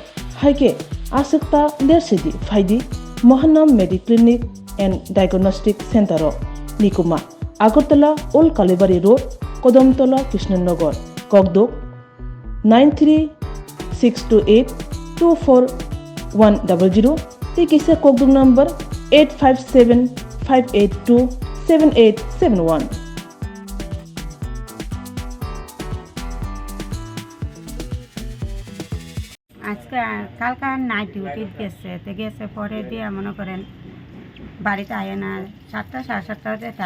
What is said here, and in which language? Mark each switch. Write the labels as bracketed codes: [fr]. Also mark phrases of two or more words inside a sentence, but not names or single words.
[trp] Haike asikta lersidi faidi Mohanam Mediclinic and Diagnostic Center Nikuma Agartala Old Kalibari Road Kodamtola Krishnanagar Kokdok 93-628-24100 Tikise Kokdok number 857-582-7871 [bn] আজকে কালকে নাইট ডিউটি গেছে পরে দিয়ে মনে করেন বাড়িতে আয় না 7টা সাড়ে 7টার টাইম